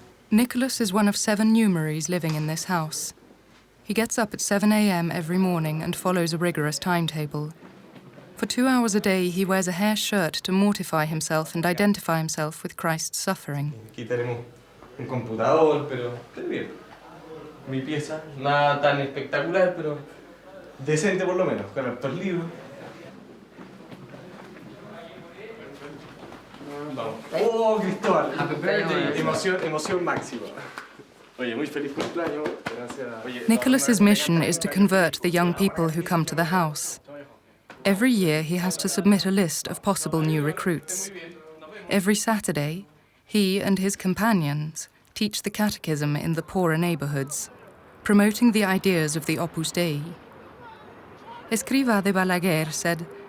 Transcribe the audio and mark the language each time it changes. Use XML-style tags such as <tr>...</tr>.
<en>Nicholas is one of 7 numeraries living in this house. He gets up at 7 a.m. every morning and follows a rigorous timetable. For 2 hours a day, he wears a hair shirt to mortify himself and identify himself with Christ's suffering.</en> <es>Aquí tenemos un computador, pero bien. Mi pieza, nada tan espectacular, pero decente por lo menos, con hartos libros. Vamos. ¡Oh, Cristóbal! Emoción máxima. Oye, muy feliz cumpleaños. Gracias.</es> <en>Nicholas's mission is to convert the young people who come to the house. Every year, he has to submit a list of possible new recruits. Every Saturday, he and his companions teach the catechism in the poorer neighborhoods, promoting the ideas of the Opus Dei. Escrivá de Balaguer said,</en>